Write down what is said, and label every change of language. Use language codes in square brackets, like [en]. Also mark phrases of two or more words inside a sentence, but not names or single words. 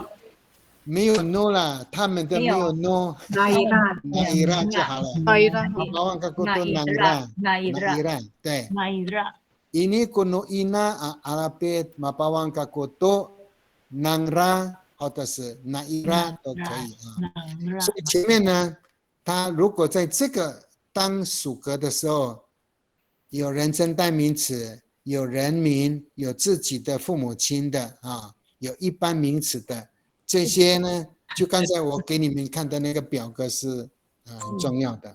[zh] 没有 no 啦，他们的没有 no， Naira. naira 就好了。 [ami] mapawang kakoto naira， [zh] naira 对。 [ami] ini kuno ina alapit mapawang kakoto nangra [zh] 或者是 naira 都可以啊。所以前面呢，他如果在这个当属格的时候，有人称代名词，有人名，有自己的父母亲的啊，有一般名词的，这些呢，就刚才我给你们看的那个表格是很重要的。